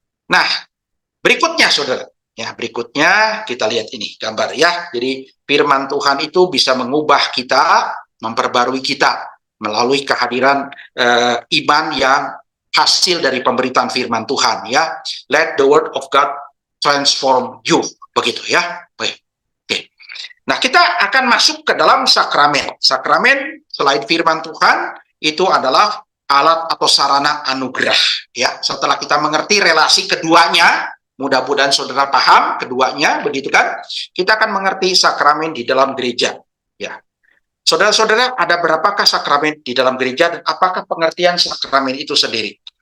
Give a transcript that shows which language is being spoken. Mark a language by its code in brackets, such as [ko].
[id] Nah, berikutnya saudara. Ya, berikutnya kita lihat ini gambar ya. Jadi firman Tuhan itu bisa mengubah kita, memperbarui kita melalui kehadiran iman yang hasil dari pemberitaan firman Tuhan ya. [en] Let the word of God transform you. [id] Begitu ya. Oke. Nah, kita akan masuk ke dalam sakramen. Sakramen selain firman Tuhan itu adalah alat atau sarana anugerah ya. Setelah kita mengerti relasi keduanya, mudah-mudahan saudara paham keduanya, begitu kan? Kita akan mengerti sakramen di dalam gereja. Ya, saudara-saudara, ada berapakah sakramen di dalam gereja dan apakah pengertian sakramen itu sendiri?